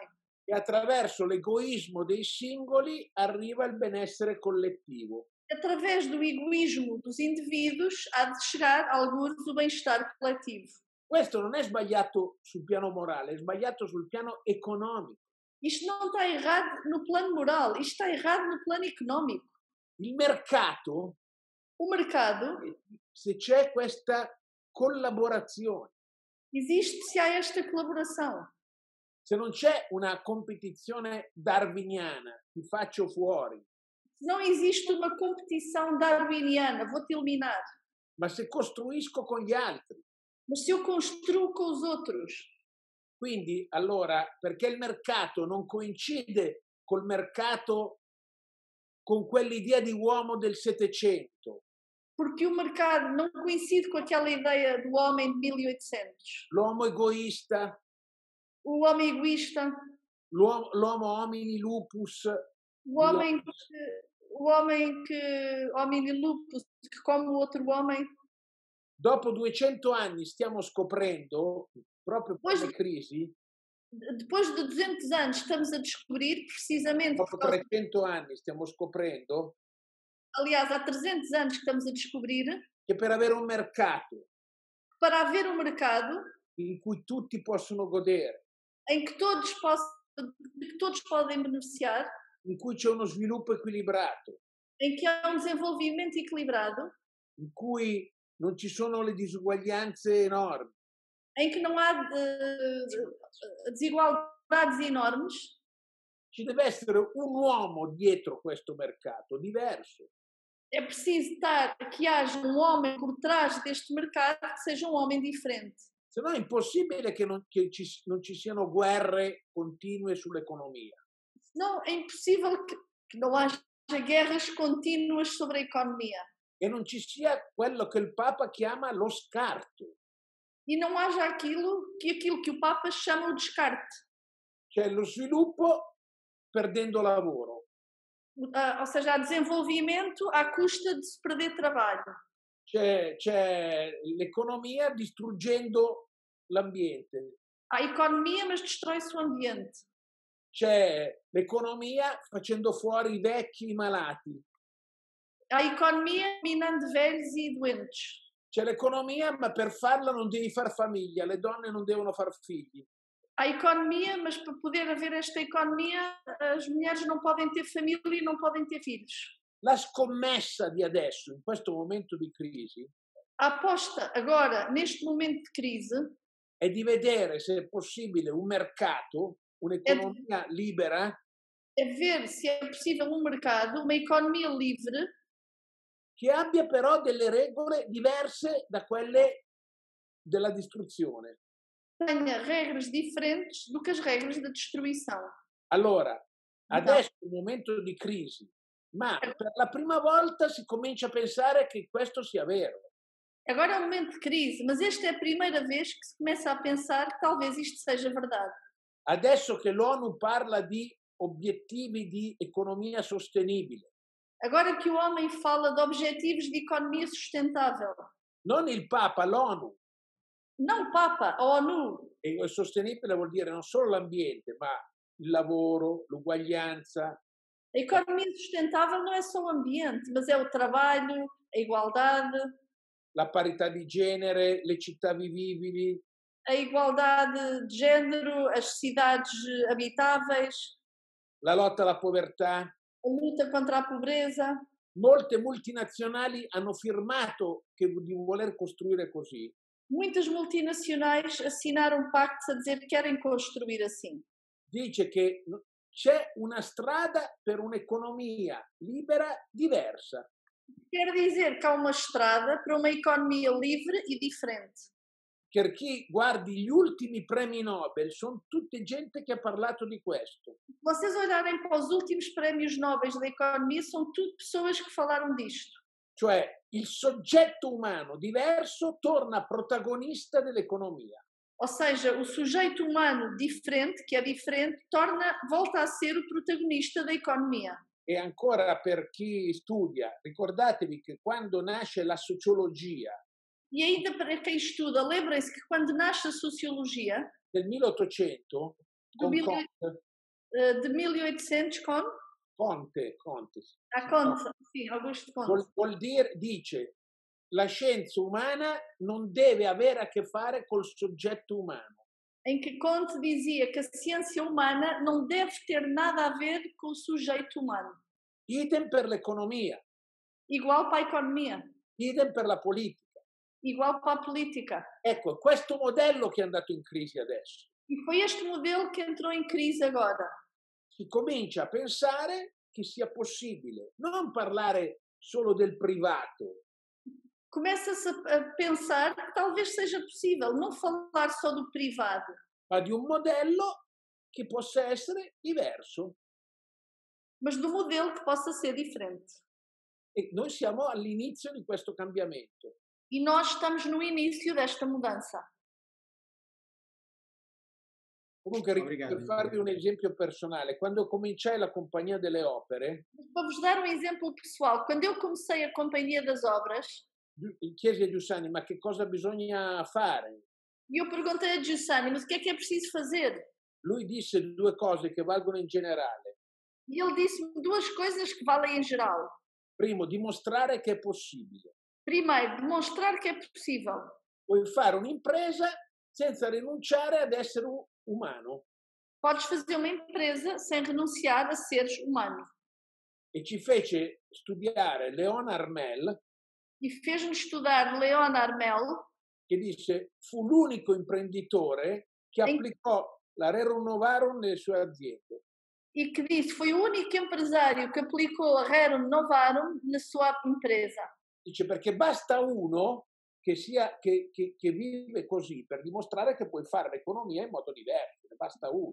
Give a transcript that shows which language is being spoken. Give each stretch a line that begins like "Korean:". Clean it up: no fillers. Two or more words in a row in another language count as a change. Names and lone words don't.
Italian: che attraverso l'egoismo dei singoli arriva il benessere collettivo.
Portuguese: através do egoísmo dos indivíduos há de chegar, alguns, o bem-estar coletivo.
Italian: Questo non è sbagliato sul piano morale, è sbagliato sul piano economico.
Portuguese: Isto não está errado no plano moral, isto está errado no plano económico.
Italian: Il mercato,
Portuguese: O mercado,
Italian: se c'è questa collaborazione,
Portuguese: existe se há esta colaboração.
Italian: se non c'è una competizione darwiniana, ti faccio fuori,
Portuguese: Se não existe uma competição darwiniana, vou-te eliminar.
Italian: ma se costruisco con gli altri.
Portuguese: Mas se eu construo com os outros,
Italian: Quindi, allora, perché il mercato non coincide col mercato, con quell'idea di uomo del Settecento,
Portuguese: porque o mercado não coincide com aquela ideia do homem de 1800.
Italian: l'uomo egoista,
Portuguese: O homem egoísta,
Italian: l'uomo
Latin: homini lupus,
Portuguese: o homem homem lupus, que come o outro homem.
Italian: dopo 200 anni stiamo scoprendo, proprio per le crisi,
Portuguese: Depois de 200 anos estamos a descobrir, precisamente,
Italian: dopo 300 anni stiamo scoprendo
Portuguese: aliás, há 300 anos que estamos a descobrir,
Italian: che per avere un mercato
Portuguese: para haver um mercado
Italian: in cui tutti possono godere,
Portuguese: em que todos podem beneficiar,
Italian: in cui c'è uno sviluppo equilibrato,
Portuguese: em que há um desenvolvimento equilibrado,
Italian: in cui non ci sono le disuguaglianze enormi,
Portuguese: em que não há desigualdades enormes,
Italian: ci deve essere un uomo dietro questo mercato, diverso.
Portuguese: é preciso que haja um homem por trás deste mercado que seja um homem diferente.
Italian: Se no è impossibile che non ci siano guerre continue sull'economia.
Portuguese: Senão é impossível que não haja guerras contínuas sobre a economia.
Italian: E non ci sia quello che il Papa chiama lo scarto.
Portuguese: E não haja aquilo que o Papa chama o descarte.
Italian: Cioè lo sviluppo perdendo lavoro.
Portuguese: Ou seja, há desenvolvimento à custa de se perder trabalho.
Italian: C'è l'economia distruggendo l'ambiente.
Portuguese: Há economia, mas destrói-se o ambiente.
Italian: C'è l'economia facendo fuori i vecchi malati.
Portuguese: Há economia minando velhos e doentes.
Italian: C'è l'economia, ma per farla non devi far famiglia, le donne non devono far figli.
Portuguese: Há economia, mas para poder haver esta economia, as mulheres não podem ter família e não podem ter filhos.
Italian: La scommessa di adesso, in questo momento di crisi,
Portuguese: A aposta agora, neste momento de crise,
Italian: è di vedere se è possibile un mercato, un'economia libera,
Portuguese: é ver se é possível um mercado, uma economia livre,
Italian: che abbia però delle regole diverse da quelle della distruzione.
Portuguese: tenha regras diferentes do que as regras da destruição.
Italian: Allora,
Portuguese: Então,
Italian: adesso è un momento di crisi, ma per la prima volta si comincia a pensare che questo sia vero.
Portuguese: agora é um momento de crise, mas esta é a primeira vez que se começa a pensar que talvez isto seja verdade.
Italian: Adesso che l'ONU parla di obiettivi di economia sostenibile,
Portuguese: Agora que o homem fala de objetivos de economia sustentável,
Italian: non il Papa, l'ONU,
Portuguese: não o Papa, a ONU,
Italian: e sostenibile vuol dire non solo l'ambiente, ma il lavoro, l'uguaglianza,
Portuguese: a economia sustentável não é só o ambiente, mas é o trabalho, a igualdade,
Italian: la parità di genere, le città vivibili,
Portuguese: a igualdade de género, as cidades habitáveis,
Italian: la lotta alla povertà.
Portuguese: a luta contra a pobreza.
Italian: Molte multinazionali hanno firmato di voler costruire così.
Portuguese: Muitas multinacionais assinaram pactos a dizer que querem construir assim.
Italian: Dice che c'è una strada per un'economia libera diversa.
Portuguese: Quer dizer que há uma estrada para uma economia livre e diferente.
Italian: Per chi guardi gli ultimi premi Nobel, sono tutte gente che ha parlato di questo.
Portuguese: Se vocês olharem para os últimos prémios Nobel da economia, são tudo pessoas que falaram disto.
Italian: Cioè il soggetto umano diverso torna protagonista dell'economia.
Portuguese: Ou seja, o sujeito humano diferente, que é diferente, volta a ser o protagonista da economia.
Italian: E ancora per chi studia, ricordatevi che quando nasce la sociologia
Portuguese: E ainda para quem estuda, lembrem-se que quando nasce a sociologia,
Italian: del 1800, con
Portuguese: do Comte, de 1800 com Conte, a Conte, sim, Augusto Conte.
Italian: vuol dire, dice, la scienza umana non deve avere a che fare col soggetto umano.
Portuguese: Em que Conte dizia que a ciência humana não deve ter nada a ver com o sujeito humano.
Italian: Idem per l'economia,
Portuguese: Igual para a economia,
Italian: idem per la politica.
Portuguese: igual para a política.
Italian: Ecco, è questo modello che è andato in crisi adesso.
Portuguese: E foi este modelo que entrou em crise agora.
Italian: Si comincia a pensare che sia possibile non parlare solo del privato,
Portuguese: Começa-se a pensar que talvez seja possível não falar só do privado,
Italian: ma di un modello che possa essere diverso.
Portuguese: mas do modelo que possa ser diferente.
Italian: E noi siamo all'inizio di questo cambiamento.
Portuguese: E nós estamos no início desta mudança.
Italian: Comunque,
Portuguese: Obrigado.
Italian: per farvi un esempio personale, quando cominciai la Compagnia delle Opere,
Portuguese: Para vos dar um exemplo pessoal, quando eu comecei a Companhia das Obras,
Italian: chiesi a Giussani, ma che cosa bisogna fare?
Portuguese: eu perguntei a Giussani, mas o que é preciso fazer?
Italian: Lui disse due cose che valgono in generale.
Portuguese: E ele disse-me duas coisas que valem em geral.
Italian: Primo, dimostrare che è possibile.
Portuguese: Primeiro, demonstrar que é possível.
Italian: Puoi fare un'impresa senza rinunciare ad essere umano.
Portuguese: Podes fazer uma empresa sem renunciar a seres humanos.
Italian: E ci fece studiare Léon Armel,
Portuguese: E fez-nos estudar Léon Armel,
Italian: che disse fu l'unico imprenditore che applicò la Rerum Novarum nelle sue aziende.
Portuguese: e que disse foi o único empresário que aplicou a Rerum Novarum na sua empresa.
Italian: Dice perché basta uno che vive così per dimostrare che puoi fare l'economia in modo diverso, ne basta uno.